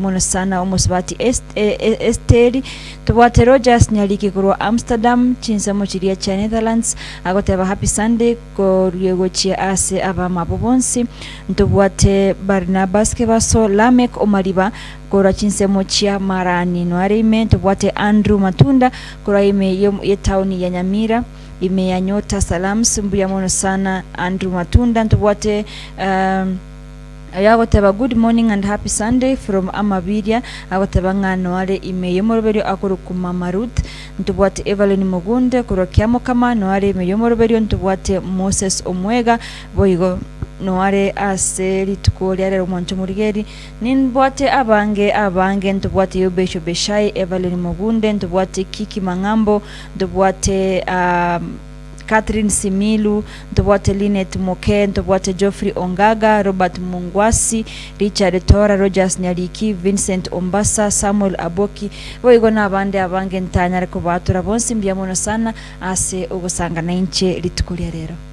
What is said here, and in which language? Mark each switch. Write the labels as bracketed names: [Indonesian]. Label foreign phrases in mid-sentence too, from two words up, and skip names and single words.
[Gusii] mwana sana umusubati Esteri tubwate Rogers Nyaliki kurwa Amsterdam chinsemo chiria cha Netherlands agoteba [English] happy Sunday [Gusii] ko riego chia ase abama bonsi ntubwate Barnabas Kebaso Lamek Omariba kora chinsemo chia Marani Noarime ntubwate Andrew Matunda kora ime ye town ya Nyamira ime ya Nyota Salams mbuya mono sana Andrew Matunda ntubwate ayagoteba [English] good morning and happy Sunday from [Gusii] Amabiria agoteba ngano ale ime yomoroberio akorukuma Marut ntubwate Evelyn Mugunde kurokiamo kama no ale ime yomoroberio ntubwate Moses Omwega boigo no ale ase litukoli ale omuntu murigeri ninbwate abange ntubwate Yobesho Beshai Evelyn Mugunde ntubwate Kiki Mangambo ntubwate Catherine Similu, ntubwate Linet Moke, ntubwate Geoffrey Ongaga, Robert Mungwasi, Richard Tora, Rogers Nyaliki, Vincent Ombasa, Samuel Aboki, boigo n'abandi abange ntanyare kubatura bonsi mbiyamono sana ase ugusanga na inche litukulia rero.